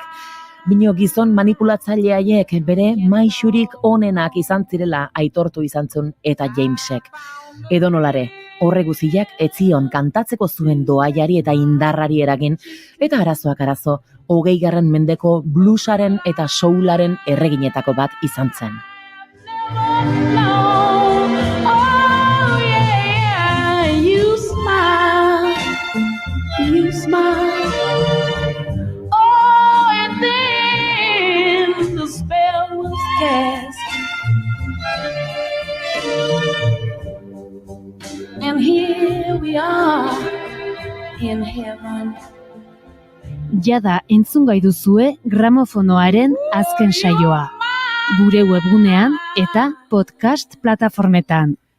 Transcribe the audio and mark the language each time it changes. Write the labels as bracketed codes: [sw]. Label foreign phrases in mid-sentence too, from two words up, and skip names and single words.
[eu] Bino gizon manipulatzaileaiek bere maixurik onenak izan zirela aitortu izan zuen Eta Jamesek. Edo nolare, horre guziak etzion kantatzeko zuen doaiari eta indarrari eragin, eta arazoak arazo, 20. mendeko bluesaren eta soularen erreginetako bat izan zen. [en] Oh yeah, you smile, you smile. Oh, and then the spell was cast, and here we are in heaven. [eu] Jada entzungai duzue gramofonoaren azken saioa. Gure webgunean eta podcast plataformetan.